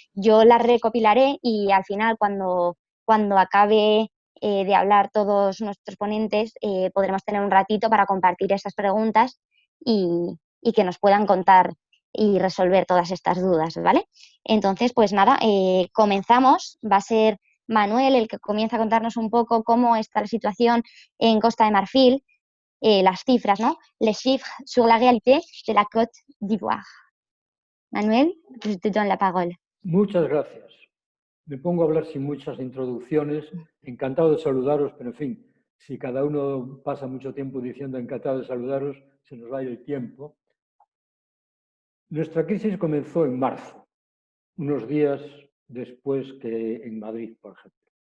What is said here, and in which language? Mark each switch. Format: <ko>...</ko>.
<es>Yo las recopilaré y al final, cuando acabe de hablar todos nuestros ponentes, podremos tener un ratito para compartir esas preguntas y que nos puedan contar y resolver todas estas dudas, ¿vale? Entonces, pues nada, comenzamos. Va a ser Manuel el que comienza a contarnos un poco cómo está la situación en Costa de Marfil, las cifras, ¿no?</es> <fr>Les chiffres sur la réalité de la Côte d'Ivoire. Manuel, je te donne la parole.</fr> <es>Muchas gracias. Me pongo a hablar sin muchas introducciones. Encantado de saludaros, pero en fin, si cada uno pasa mucho tiempo diciendo encantado de saludaros, se nos va a ir el tiempo. Nuestra crisis comenzó en marzo, unos días después que en Madrid, por ejemplo.</es>